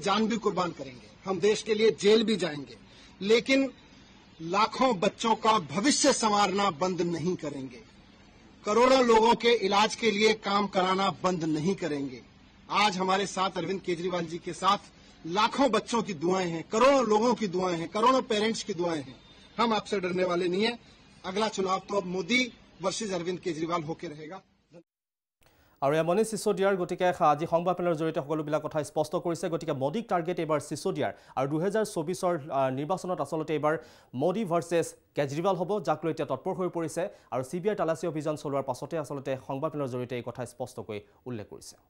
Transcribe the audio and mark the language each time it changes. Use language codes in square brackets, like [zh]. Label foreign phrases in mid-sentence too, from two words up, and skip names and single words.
[hi] जान भी कुर्बान करेंगे हम देश के लिए जेल भी जाएंगे लेकिन लाखों बच्चों का भविष्य संवारना बंद नहीं करेंगे करोड़ों लोगों के इलाज के लिए काम कराना बंद नहीं करेंगे आज हमारे साथ अरविंद केजरीवाल जी के साथ लाखों बच्चों की दुआएं हैं करोड़ों लोगों की दुआएं हैं करोड़ों पेरेंट्स की दुआएं हैं हम आपसे डरने वाले नहीं है अगला चुनाव तो अब मोदी वर्सेस अरविंद केजरीवाल होकर रहेगा [as] আৰু মনীষ সিসোদিয়াৰ গতিকে আজি সংবাদমেলৰ জৰিয়তে সকলোবিলাক কথা স্পষ্ট কৰিছে গতিকে মোদীক টাৰ্গেট এবাৰ সিসোদিয়াৰ আৰু 2024ৰ নিৰ্বাচনত আসলতে এবাৰ মোদী ভাৰ্চেছ কেজৰিৱাল হ'ব যাক লৈ এতিয়া তৎপৰ হৈ পৰিছে আৰু সিবিআই তালাচী অভিযান চলোৱাৰ পাছতে আসলতে সংবাদমেলৰ জৰিয়তে এই কথা স্পষ্টকৈ উল্লেখ কৰিছে